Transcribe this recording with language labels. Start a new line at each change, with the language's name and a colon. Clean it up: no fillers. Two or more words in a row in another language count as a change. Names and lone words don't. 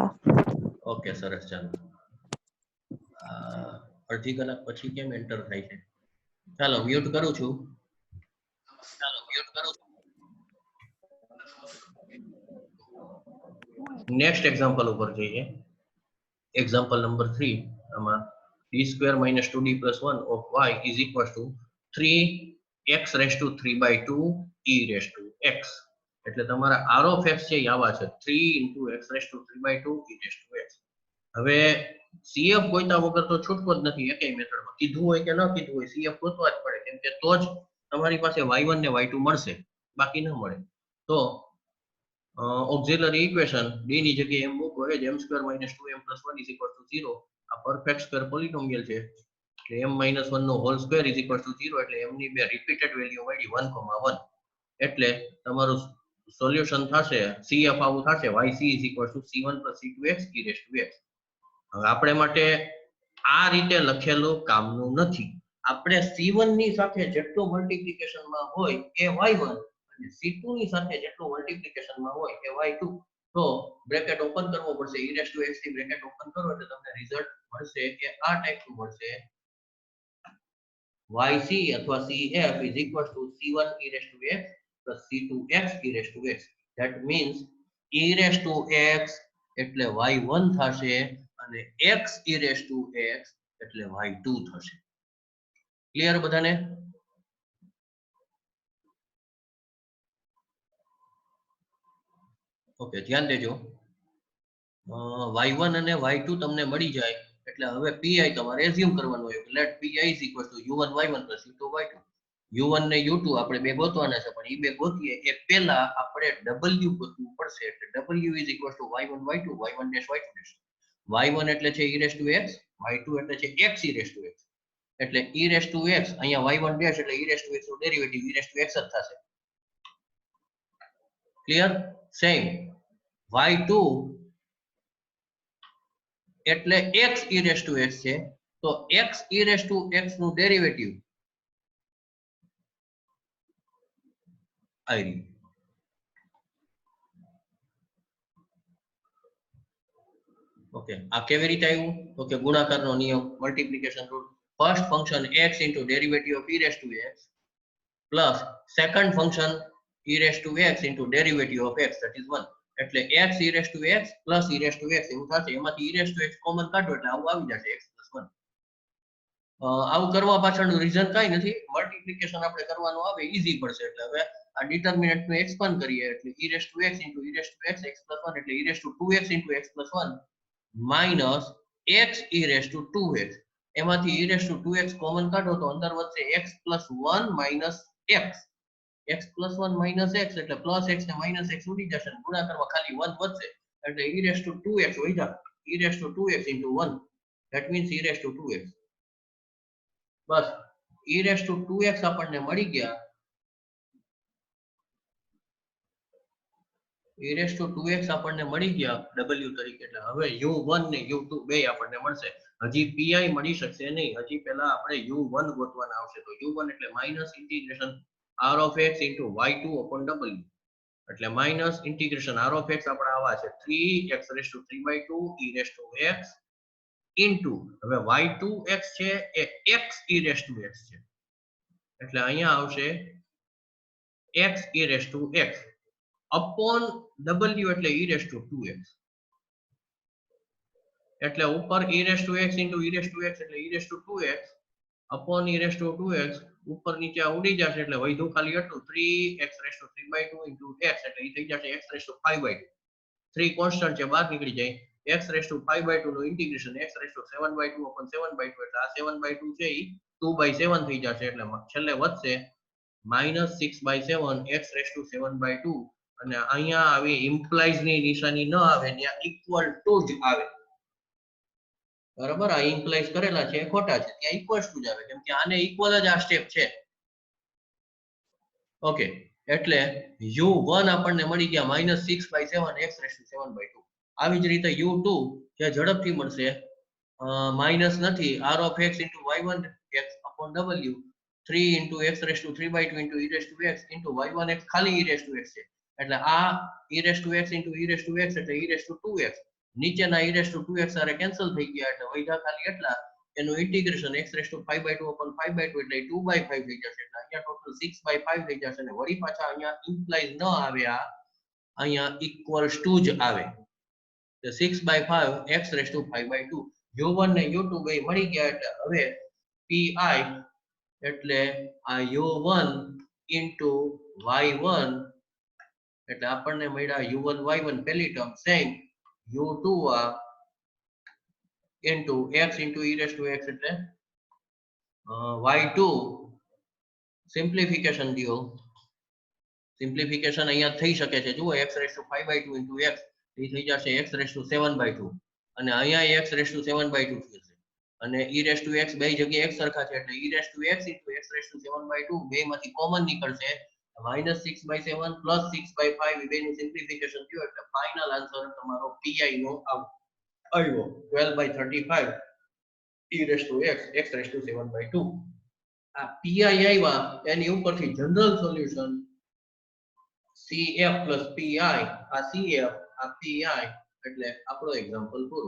Gujarati: ઓકે સરસ ચાલો અડધી કલાક પછી કેમ એન્ટર થાય છે ચાલો મ્યુટ કરું છું
English: next example
Gujarati: ઉપર જઈએ
English: example number 3
Gujarati: આમાં
English: d square minus 2d plus 1 of y is equals to 3x raised to 3 by 2 e raised to x
Gujarati: એટલે તમારા
English: r of x
Gujarati: છે આવા છે
English: 3 into x raised to 3 by 2 e raised to x
Gujarati: હવે cf ગોઈતા વગર તો છૂટકો જ નથી એકેય મેથડમાં કીધું હોય કે ન કીધું હોય cf ગોતવા જ પડે કેમ કે તો જ તમારી પાસે y1 ને y2 મળશે બાકી ન મળે તો
English: auxiliary equation
Gujarati: d ની જગ્યાએ m મૂકો એ
English: m square minus 2m plus 1 is equal to 0
Gujarati: આ
English: perfect square
Gujarati: polynomial છે એટલે
English: m minus 1
Gujarati: નો
English: whole square is equal to 0
Gujarati: એટલે m ની બે
English: repeated value
Gujarati: મળી 1,1 એટલે તમારું સોલ્યુશન થશે cf આવું થશે
English: yc is equal to c1 plus c2x e raised to x
Gujarati: હવે આપણે માટે આ રીતે લખેલું કામનું નથી આપણે c1 ની સાથે જેટલું મલ્ટીપ્લિકેશન માં હોય એ y1 અને c2 ની સાથે જેટલું મલ્ટીપ્લિકેશન માં હોય એ y2 તો
English: bracket open
Gujarati: કરવો પડશે
English: e raised to x
Gujarati: થી
English: bracket open
Gujarati: કરો એટલે તમને રિઝલ્ટ મળશે કે આ ટાઈપનું મળશે yc અથવા cf
English: is equal to c1 e raised to x
Gujarati: plus c2x e raised to x that means e raised to x એટલે y1 થશે અને
English: x e raised to x
Gujarati: એટલે y2 થશે ક્લિયર બધાને ઓકે ધ્યાન દેજો y1 અને y2 તમને મળી જાય એટલે હવે pi તમારે એઝ્યુમ કરવાનું હોય લેટ
English: pi is equal to u1 y1 plus u2 y2
Gujarati: u1 ને u2 આપણે બે ગોતવાના છે પણ ઈ બે ગોતીએ એ પહેલા આપણે w ગોતવું પડશે એટલે
English: w is equal to y1 y2 y1 dash y2 dash y1
Gujarati: એટલે છે
English: e raised to x y2
Gujarati: એટલે છે
English: x e raised to x
Gujarati: એટલે
English: e raised to x
Gujarati: અહીંયા
English: y1 dash
Gujarati: એટલે
English: e raised to x
Gujarati: નું ડેરિવેટિવ
English: e raised to x
Gujarati: જ થશે. ક્લિયર? સેમ y2 એટલે
English: x e raised to x
Gujarati: છે, તો
English: x e raised to x
Gujarati: નું ડેરિવેટિવ આવી રહ્યું. ઓકે, આ કેવી રીતે આવ્યું? તો કે ગુણાકારનો નિયમ,
English: multiplication rule. first function x into derivative of e raised to x plus second function e raised to x into derivative of x, that is 1. એટલે x e raised to x plus e raised to x
Gujarati: એવું થશે. એમાંથી
English: e raised to x
Gujarati: કોમન કાઢો એટલે આવું આવી જશે
English: x plus 1.
Gujarati: આવું કરવા પાછળનું રીઝન કાઈ નથી, મલ્ટીપ્લિકેશન આપણે કરવાનું આવે ઈઝી પડશે. એટલે હવે આ ડિટર્મિનન્ટ નું એક્સપાન્ડ કરીએ એટલે
English: e raised to x into e raised to x x plus 1 એટલે e raised to 2x into x plus 1 minus x e raised to 2x.
Gujarati: એમાંથી
English: e raised to 2x
Gujarati: કોમન કાઢો તો અંદર વધશે
English: x plus 1 minus x. x plus 1 minus x એટલે plus x ને minus x
Gujarati: ઉડી જશે. ગુણાકારમાં ખાલી 1 વધશે એટલે
English: e raised to 2x
Gujarati: વધ્યા.
English: e raised to 2x into 1, that means e raised to 2x.
Gujarati: બસ
English: e raised to 2x
Gujarati: આપણને મળી ગયા.
English: e raised to 2x
Gujarati: આપણને મળી ગયા w તરીકે. એટલે હવે u1 ને u2 બે આપણને મળશે. હજી pi મળી શકશે નહીં, હજી પહેલા આપણે u1 ગોતવાના આવશે. તો u1 એટલે
English: minus integration r of x into y2 upon w.
Gujarati: એટલે
English: minus integration r of x
Gujarati: આપણા આવા છે
English: 3x raised to 3/2 e raised to x into
Gujarati: હવે y2x છે એ
English: x e raised to x
Gujarati: છે. એટલે અહીંયા આવશે
English: x e raised to x upon w એટલે e raised to 2x.
Gujarati: એટલે ઉપર
English: e raised to x into e raised to x એટલે e raised to 2x
Gujarati: upon e raised to 2x ઉપર નીચે ઉડી જશે એટલે વધ્યું ખાલી એટલું
English: 3x raised to 3/2 into x
Gujarati: એટલે એ થઈ જશે
English: x raised to 5/2.
Gujarati: 3 કોન્સ્ટન્ટ છે બહાર નીકળી જાય.
English: x raised to 5/2
Gujarati: નું ઇન્ટિગ્રેશન
English: x raised to 7/2 upon 7/2
Gujarati: એટલે આ 7/2 છે એ 2/7 થઈ જશે. એટલે છેલ્લે વધશે
English: -6/7 x raised to 7/2
Gujarati: અને અહીંયા આવી ઇમ્પ્લાઇઝ ની નિશાની ન આવે, ત્યાં
English: equal to
Gujarati: જ આવે. બરાબર, આ ઇમ્પ્લાઇઝ કરેલા છે ખોટા છે, ત્યાં
English: equal to
Gujarati: જ આવે કેમ કે આને ઇક્વલ જ આ સ્ટેપ છે. ઓકે, એટલે u1 આપણને મળી ગયા
English: -6/7 x raised to 7/2.
Gujarati: આવી જ રીતે u2 જે ઝડપથી મળશે માઈનસ નથી
English: r of x into y1 x upon w 3 into x raised to 3/2 into e raised to x
Gujarati: into
English: y1 x
Gujarati: ખાલી
English: e raised to x
Gujarati: છે. એટલે આ
English: e raised to x into e raised to x એટલે e raised to 2x.
Gujarati: નીચેના
English: e raised to 2x
Gujarati: આરે કેન્સલ થઈ ગયા એટલે વધ્યા ખાલી એટલા. એનું ઇન્ટિગ્રેશન
English: x raised to 5/2 upon 5/2
Gujarati: એટલે 2/5 થઈ જશે. એટલે અહીંયા ટોટલ 6/5 થઈ જશે અને વળી પાછા અહીંયા ઇમ્પ્લાઇઝ ન આવે, આ અહીંયા
English: equals to
Gujarati: જ આવે.
English: તો 6/5 x raised to 5/2.
Gujarati: u1 ને u2 બે મળી ગયા એટલે હવે pi એટલે આ
English: u1 into y1
Gujarati: એટલે આપણને મળ્યા
English: u1 y1
Gujarati: પહેલી ટર્મ સેમ
English: u2 into x into e raised to x
Gujarati: એટલે y2 સિમ્પ્લિફિકેશન દિયો. સિમ્પ્લિફિકેશન અહીંયા થઈ શકે છે. જુઓ
English: x raised to 5/2 into x
Gujarati: એ થઈ જશે
English: x raised to 7/2
Gujarati: અને અહીંયા x raised to 7/2 થશે અને
English: e raised to x
Gujarati: બે જગ્યાએ x સરખા છે એટલે
English: e raised to x into x raised to 7/2
Gujarati: બેમાંથી કોમન નીકળશે
English: -6/7 plus 6/5
Gujarati: બેનું સિમ્પ્લિફિકેશન થયું એટલે
English: final answer
Gujarati: તમારો pi નો આવ્યો
English: 12/35 e raised to x x raised to 7/2.
Gujarati: આ pi આવ્યા એની ઉપરથી
English: general solution cf plus pi,
Gujarati: આ cf આ pi એટલે આપણો એક્ઝામ્પલ પૂરો.